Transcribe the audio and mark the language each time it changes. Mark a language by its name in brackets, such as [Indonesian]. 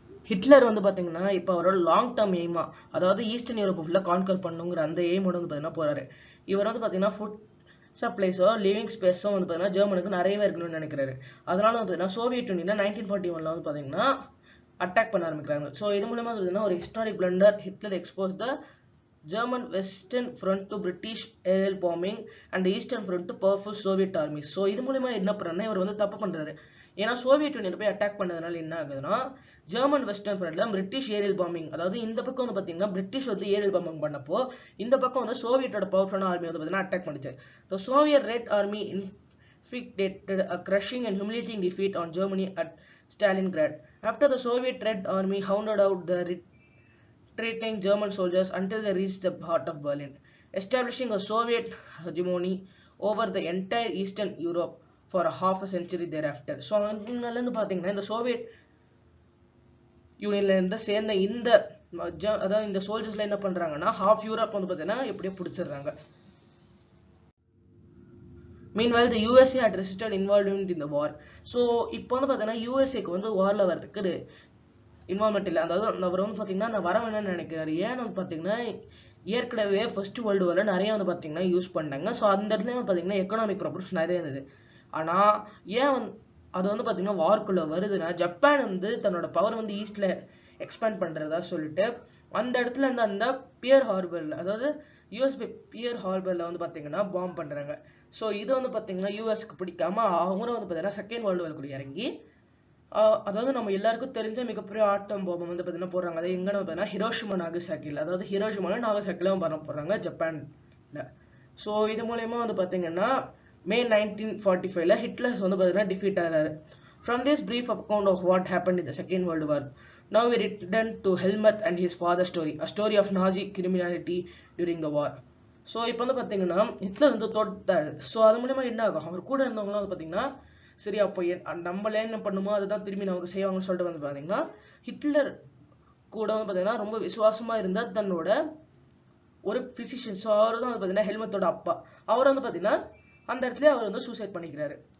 [Tamil] Hitler வந்து பார்த்தீங்கன்னா இப்போ அவரோட லாங் டேர்ம் எய்மா, அதாவது ஈஸ்டர்ன் யூரோப் ஃபுல்லாக கான்கர் பண்ணுங்கிற அந்த எய்மோட வந்து பார்த்தீங்கன்னா போறாரு. இவர் வந்து பார்த்தீங்கன்னா ஃபுட் சப்ளைஸோ லிவிங் ஸ்பேஸோ வந்து பார்த்தீங்கன்னா ஜெர்மனுக்கு நிறையவே இருக்கணும்னு நினைக்கிறாரு. அதனால வந்து பார்த்தீங்கன்னா சோவியட் யூனியனை 1941 வந்து பார்த்தீங்கன்னா அட்டாக் பண்ண ஆரம்பிக்கிறாங்க. [English] so [Tamil] இது மூலமா பார்த்தீங்கன்னா ஒரு [English] Historic blunder, Hitler expose the German Western Front to British aerial bombing and the Eastern Front to powerful Soviet armies. [Tamil] So இது மூலமா என்ன பண்ணுறேன்னா இவர் வந்து தப்பு பண்ணுறாரு. ஏன்னா சோவியட் யூனியன் போய் அட்டாக் பண்ணதுனால என்ன ஆகுதுன்னா ஜெர்மன் வெஸ்டர்ன் ஃப்ரண்ட்ல பிரிட்டிஷ் ஏரியல் பாம்பிங், அதாவது இந்த பக்கம் வந்து பார்த்தீங்கன்னா பிரிட்டிஷ் வந்து ஏரியல் பாம்பிங் பண்ணப்போ இந்த பக்கம் வந்து சோவியட்டோட பவர்ஃபுல்லான ஆர்மி வந்து பார்த்தீங்கன்னா அட்டாக் பண்ணிச்சு. [English] The Soviet Red Army inflicted a crushing and humiliating defeat on Germany at Stalingrad. After the Soviet Red Army hounded out the retreating German soldiers until they reached the heart of Berlin, establishing a Soviet hegemony over the entire Eastern Europe for a half a century thereafter. [Tamil] So அங்கிருந்து பார்த்தீங்கன்னா இந்த Soviet யூனியன்ல இருந்து சேர்ந்த இந்த அதாவது இந்த சோல்ஜர்ஸ்ல என்ன பண்றாங்கன்னா ஹாஃப் யூரோப் வந்து பார்த்தீங்கன்னா எப்படியோ பிடிச்சிடுறாங்க. [English] Meanwhile, the USA had resisted involvement in the war. [Tamil] So இப்போ வந்து பார்த்தீங்கன்னா யூஎஸ்ஏக்கு வந்து வார்ல வரதுக்கு இன்வால்மெண்ட் இல்லை. அதாவது அவர் வந்து பார்த்தீங்கன்னா நான் வர வேணும்னு நினைக்கிறாரு. ஏன்னு வந்து பார்த்தீங்கன்னா ஏற்கனவே ஃபர்ஸ்ட் வேர்ல்டு வார்ல நிறைய வந்து பார்த்தீங்கன்னா யூஸ் பண்ணாங்க. ஸோ அந்த இடத்துல வந்து பார்த்தீங்கன்னா எக்கனாமிக் ப்ராப்ளம்ஸ் நிறைய இருந்தது. ஆனால் ஏன் அது வந்து பார்த்தீங்கன்னா வார்க்குள்ள வருதுன்னா ஜப்பான் வந்து தன்னோட பவர் வந்து ஈஸ்ட்ல எக்ஸ்பேண்ட் பண்றதா சொல்லிட்டு அந்த இடத்துல இருந்து அந்த பியர் ஹார்பர்ல, அதாவது யூஎஸ் பியர் ஹார்பர்ல வந்து பார்த்தீங்கன்னா பாம்பு பண்றாங்க. ஸோ இது வந்து பார்த்தீங்கன்னா யூஎஸ்க்கு பிடிக்காம அவங்களும் வந்து பார்த்தீங்கன்னா செகண்ட் வேர்ல்டு வார்க்குள்ள இறங்கி அதாவது நம்ம எல்லாருக்கும் தெரிஞ்ச மிகப்பெரிய ஆட்டம் பாம்பு வந்து பார்த்தீங்கன்னா போடுறாங்க. அது எங்கன்னு பார்த்தீங்கன்னா ஹிரோஷிமா நாகசாக்கில, அதாவது ஹிரோஷிமா நாகசாக்கில பண்ண போடுறாங்க ஜப்பான்ல. ஸோ இது மூலயமா வந்து பார்த்தீங்கன்னா May 1945 ஹிட்லர்ஸ் வந்து பார்த்தீங்கன்னா டிஃபீட் ஆகிறாரு. [English] From this brief account of what happened in the Second World War, now we return to Helmut and his father's story, a story of Nazi criminality during the war. [Tamil] So இப்போ வந்து பார்த்தீங்கன்னா Hitler வந்து தோட்டாரு. So அது மூலமா என்ன ஆகும், அவர் கூட இருந்தவங்களாம் வந்து பார்த்தீங்கன்னா சரி அப்போ நம்மளே என்ன பண்ணுமோ அதுதான் திரும்பி நமக்கு செய்வாங்கன்னு சொல்லிட்டு வந்து பார்த்தீங்கன்னா ஹிட்லர் கூட வந்து பார்த்தீங்கன்னா ரொம்ப விசுவாசமா இருந்தா தன்னோட ஒரு பிசிஷியன். ஸோ அவர் தான் வந்து பார்த்தீங்கன்னா ஹெல்மெட்டோட அப்பா. அவர் வந்து பார்த்தீங்கன்னா அந்த இடத்துல அவர் வந்து சூசைட் பண்ணிக்கிறாரு.